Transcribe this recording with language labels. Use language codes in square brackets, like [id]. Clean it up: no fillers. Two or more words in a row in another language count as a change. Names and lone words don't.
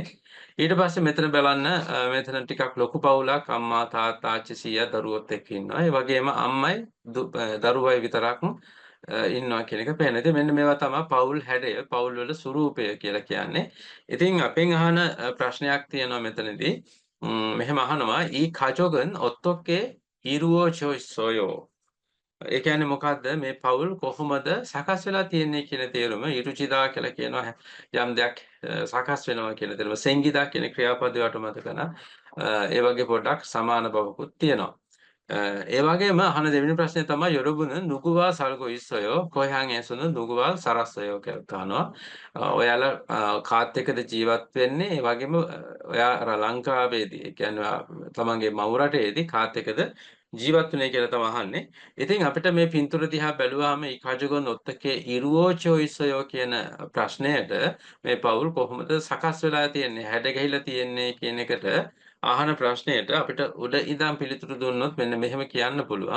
[si] ඊට පස්සේ මෙතන බලන්න මෙතන ටිකක් ලොකු පවුලක් අම්මා තාත්තා ආච්චි සීයා දරුවොත් එක්ක ඉන්නවා. ඒ වගේම අම්මයි දරුවයි විතරක් ඉන්නවා කියන එක පේනවා. ඉතින් මෙන්න මේවා තමයි පවුල් හැඩය, පවුල් වල ස්වරූපය කියලා කියන්නේ. ඉතින් අපෙන් අහන ප්‍රශ්නයක් තියෙනවා මෙතනදී. මෙහෙම අහනවා [ko] ඊ 가족은 어떻게 이루어져 있어요? [si] ඒ කියන්නේ මොකද්ද මේ පවුල් කොහොමද සකස් වෙලා තියෙන්නේ කියන තේරුම ඉරුචිදා කියලා කියනවා යම් දෙයක් සකස් වෙනවා කියන තේරුම සෙන්ගිදා කියන ක්‍රියාපදයට මතක කරන ඒ වගේ පොඩ්ඩක් සමාන බවකුත් තියෙනවා. ඒ වගේම අහන දෙවෙනි ප්‍රශ්නේ තමයි [ko] 여러분은 누구와 살고 있어요? 고향에서는 누구와 살았어요? [si] කියලා අහනවා. ඔයාලා කාත් එක්කද ජීවත් වෙන්නේ? ඒ වගේම ඔයා ලංකාවේදී ඒ කියන්නේ තමන්ගේ මව් රටේදී කාත් එක්කද ජීවත් වෙන්නේ කියලා තමයි අහන්නේ. ඉතින් අපිට මේ පින්තූර දිහා බැලුවාම [ko] 이 가족은 어떻게 이루어져 있어요 [si] කියන ප්‍රශ්නයට මේ පවුල් කොහොමද සකස් වෙලා තියෙන්නේ හැඩ ගැහිලා තියෙන්නේ කියන එකට අහන ප්‍රශ්නයට අපිට උඩ ඉඳන් පිළිතුරු දුන්නොත් මෙන්න මෙහෙම කියන්න පුළුවන්.